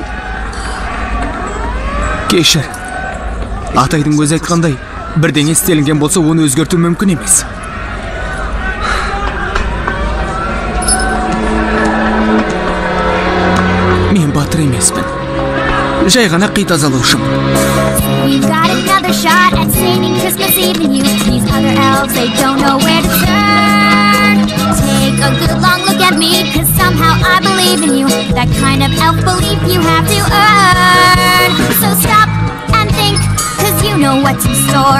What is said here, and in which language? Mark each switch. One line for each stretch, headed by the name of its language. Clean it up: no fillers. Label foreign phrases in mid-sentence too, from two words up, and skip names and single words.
Kazakh: Кешір. Атайдың өзі айтқандай, бірдеңе істелінген болса, оны өзгерту мүмкін емес. Мен батыр емеспін. Жай ғана қи тазалаушым.
English: We've got another shot at saving Christmas Eve and you. These other elves, they don't know where to turn. Take a good long look at me, cause somehow I believe in you. That kind of elf belief you have to earn. So stop and think, cause you know what's in store.